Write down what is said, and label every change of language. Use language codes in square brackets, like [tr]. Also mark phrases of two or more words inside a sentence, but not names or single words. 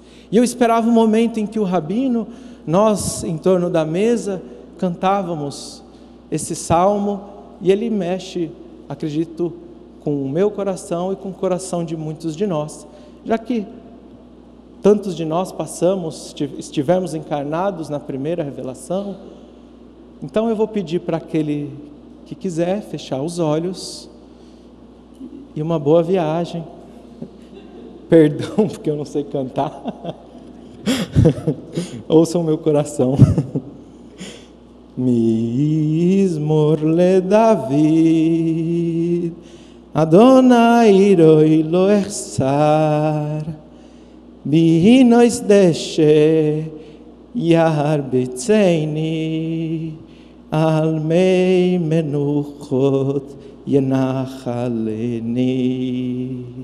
[pt] E eu esperava o momento em que o rabino, nós em torno da mesa, cantávamos esse salmo, e ele mexe, acredito, com o meu coração e com o coração de muitos de nós, já que tantos de nós estivemos encarnados na primeira revelação. Então eu vou pedir para aquele que quiser fechar os olhos, e uma boa viagem. Perdão, porque eu não sei cantar. Ouçam meu coração. [he] מזמור לדוד ה' רעי לא אחסר בנאות דשא ירביצני על מי מנחות ינהלני.